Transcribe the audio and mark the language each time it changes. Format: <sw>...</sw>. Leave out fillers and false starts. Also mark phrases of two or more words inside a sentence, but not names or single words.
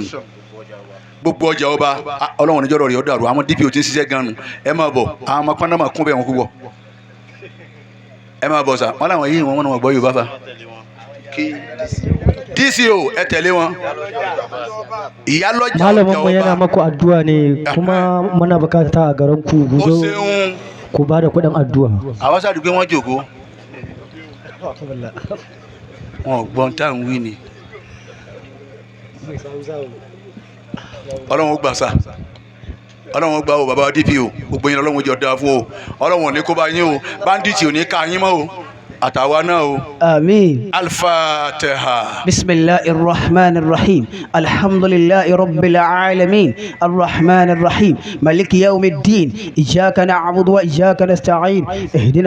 <yo>gbogbo ọjà ọba ọlọ́run níjọ́ rẹ̀ ó dàrú àwọn DPO tí ń ṣiṣẹ́ gan-an ẹ máa bọ̀ àwọn ọmọ pàǹdà máa kún bẹ́ẹ̀ wọn kú bọ̀ ẹ máa bọ̀ sà wọn làwọn yìí wọn gbọ́ Yorùbá fa DCO ẹ tẹ̀lé wọn ìyálọ́jà</yo> <ha>malamin mu yana maku addu'a ne kuma muna bukata a garin ku</ha> <yo>ó ṣeun</yo> <ha>ku ba da kuɗin addu'a</ha> <yo>àwọn sáà dùgbẹ́ wọn jòkó wọn ò gbọ́n tá à ń wí ni ọlọ́run ó gbà sá ọlọ́run ó gbà o bàbá DPO gbogbo yín ọlọ́run jọ dáa fún o ọlọ́run ò ní kó bá yín o bandits ò ní ká yín mọ́ o àtàwa náà o. Amin. Al-Fatiha.</yo> <ar>بسم الله الرحمن الرحيم الحمد لله رب العالمين الرحمن الرحيم مالك يوم الدين إياك نعبد وإياك نستعين اهدنا</ar>